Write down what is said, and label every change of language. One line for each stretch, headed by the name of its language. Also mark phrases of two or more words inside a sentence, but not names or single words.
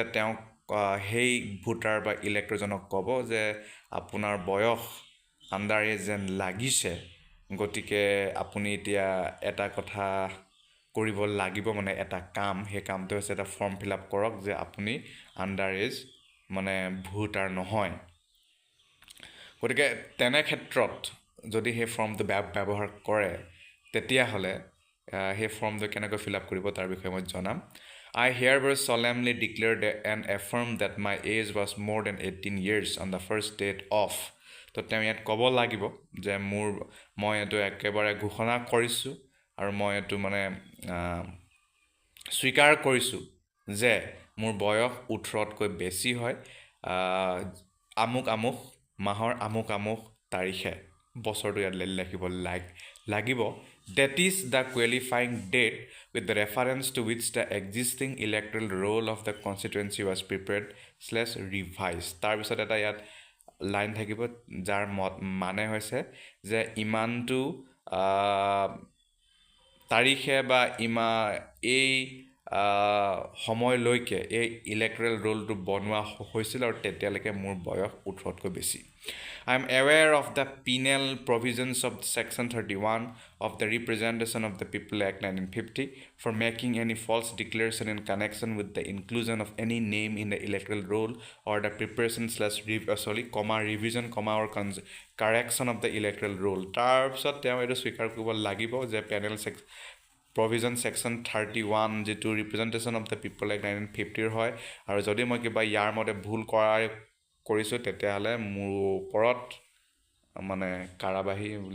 Assamese: তেওঁ সেই ভোটাৰ বা ইলেক্টৰজনক ক'ব যে আপোনাৰ বয়স
English: under age
Assamese: যেন লাগিছে গতিকে আপুনি এতিয়া এটা কথা কৰিব লাগিব মানে এটা কাম সেই কামটো হৈছে এটা
English: form fill up
Assamese: কৰক যে আপুনি
English: under age
Assamese: মানে ভোটাৰ নহয় গতিকে তেনে ক্ষেত্ৰত যদি সেই ফৰ্মটো ব্যৱহাৰ কৰে তেতিয়াহ'লে সেই ফৰ্মটো কেনেকৈ
English: fill up
Assamese: কৰিব তাৰ বিষয়ে মই জনাম
English: I hereby solemnly declare and affirm that my age was more than 18 years on the first date of
Assamese: তো তেওঁ ইয়াত ক'ব লাগিব যে মই এইটো একেবাৰে ঘোষণা কৰিছোঁ আৰু মই এইটো মানে স্বীকাৰ কৰিছোঁ যে মোৰ বয়স 18তকৈ বেছি হয় আমুক আমুক মাহৰ আমুক আমুক তাৰিখে বছৰটো ইয়াত লিখিব লাগিব
English: that is the qualifying date with the reference to which the existing electoral roll of the constituency was prepared / revised
Assamese: তাৰপিছত এটা ইয়াত লাইন থাকিব যাৰ মানে হৈছে যে ইমানটো তাৰিখে বা এই সময়লৈকে এই ইলেক্টৰেল ৰোলটো বনোৱা হৈছিল আৰু তেতিয়ালৈকে মোৰ বয়স 18তকৈ বেছি
English: I am aware of the penal provisions of Section 31 of the Representation of the People Act 1950 for making any false declaration in connection with the inclusion of any name in the electoral roll or the preparation / revision, or correction of the electoral roll.
Assamese: তাৰপিছত তেওঁ এইটো স্বীকাৰ কৰিব লাগিব যে
English: penal provision section
Assamese: 31 যিটো ৰিপ্ৰেজেণ্টেশ্যন অফ দ্য পিপল এক্ট 1950 হয় আৰু যদি মই কিবা ইয়াৰ মতে ভুল কৰিছোঁ তেতিয়াহ'লে মোৰ ওপৰত মানে কাৰাবাহী বুলি